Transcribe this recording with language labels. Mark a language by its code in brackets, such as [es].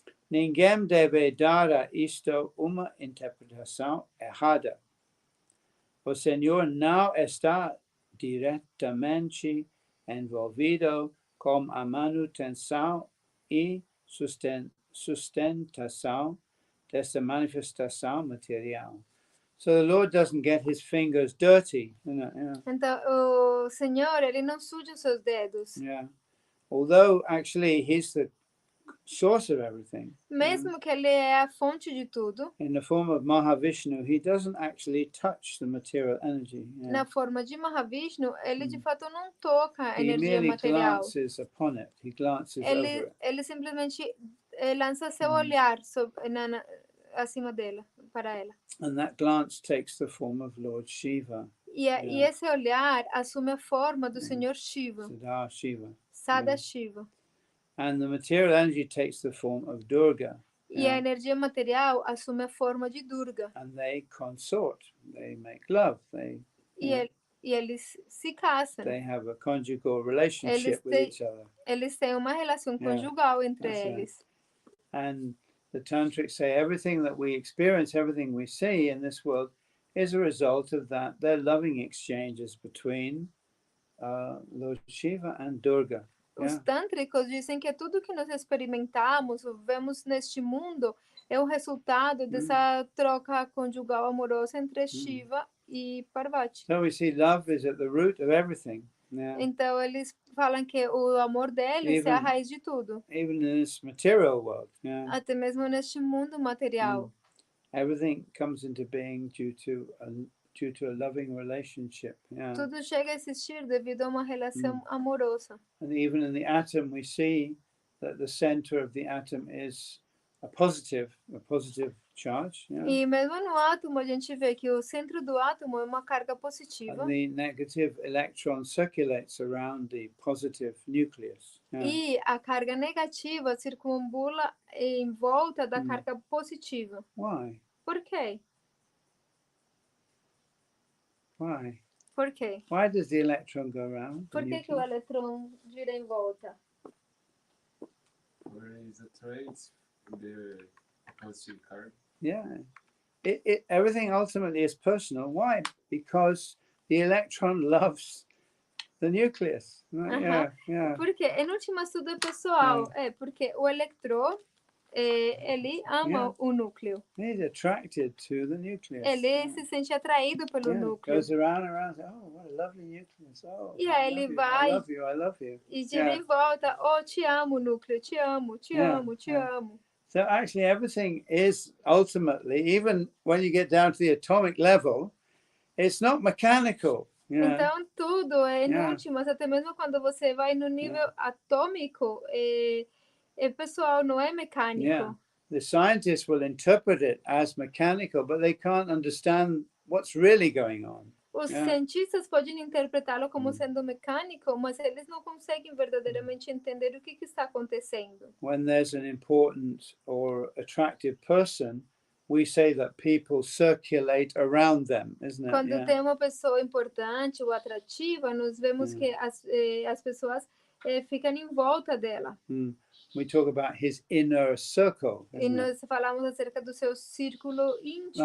[pt] Ninguém deve dar a isto uma interpretação errada. O Senhor não está diretamente envolvido com a manutenção e sustentação desta manifestação material. [en] So the Lord doesn't get his fingers dirty. [pt] Então, o Senhor, ele não suja os seus dedos. [en] Yeah. Although actually he's the source of everything. [pt] Mesmo que ele é a fonte de tudo. [en] In the form of Mahavishnu, he doesn't actually touch the material energy. Yeah. [pt] Na forma de Mahavishnu, ele de fato não toca a energia [en] He merely [pt] material. [en] glances upon it. He glances over it. [pt] Ele simplesmente lança seu olhar acima dela, para ela. [en] And that glance takes the form of Lord Shiva. [pt] E esse olhar assume a forma do Senhor Shiva. [en] Sada Shiva. And the material energy takes the form of Durga. [pt] E a energia material assume a forma de Durga. [en] And they consort. They make love. [pt] E eles se casam. [en] They have a conjugal relationship with each other. [pt] Eles têm uma relação conjugal entre eles. [en] And the tantrics say everything that we experience, everything we see in this world is a result of that. They're loving exchanges between Lord Shiva and Durga. [pt] Os tântricos dizem que tudo que nós experimentamos, vemos neste mundo, é o resultado dessa troca conjugal amorosa entre Shiva e Parvati. [en] So we see love is at the root of everything. Yeah. [pt] Então eles falam que o amor deles é a raiz de tudo. [en] Even in this material world. Yeah. [pt] Até mesmo neste mundo material. [en] Everything comes into being due to a loving relationship. Yeah. [pt] Tudo chega a existir devido a uma relação amorosa. [en] And even in the atom we see that the center of the atom is a positive charge. Yeah. [pt] E mesmo no átomo a gente vê que o centro do átomo é uma carga positiva. [en] And the negative electron circulates around the positive nucleus. Yeah. [pt] E a carga negativa circula em volta da carga positiva. [en] Why? [pt] Por quê? [en] Why? [pt] Por quê? [en] Why does the electron go around? [pt] Por que o elétron gira em volta? [en] Where is the trace? The positive card. Yeah. Everything ultimately is personal. Why? Because the electron loves the nucleus. Right? Yeah. [pt] Porque em última tudo é pessoal. Porque o elétron ele ama o núcleo. [en] He's attracted to the nucleus. [pt] Ele se sente atraído pelo núcleo. [en] Goes around and around. Oh, what a lovely nucleus. Oh, [pt] E aí ele vai [en] I love you, I love you. [pt] E gira em volta. Oh, te amo, núcleo. Te amo, te amo, te amo. [en] So actually everything is ultimately, even when you get down to the atomic level, it's not mechanical. [pt] Então tudo é inútil, mas até mesmo quando você vai no nível atômico, pessoal, não é mecânico. [en] The scientists will interpret it as mechanical, but they can't understand what's really going on. [pt] Os cientistas podem interpretá-lo como sendo mecânico, mas eles não conseguem verdadeiramente entender o que está acontecendo. [en] When there's an important or attractive person, we say that people circulate around them, isn't it? [pt] Quando tem uma pessoa importante ou atrativa, nós vemos que as pessoas ficam em volta dela. [en] We talk about his inner circle. [pt] E nós falamos acerca do seu círculo íntimo.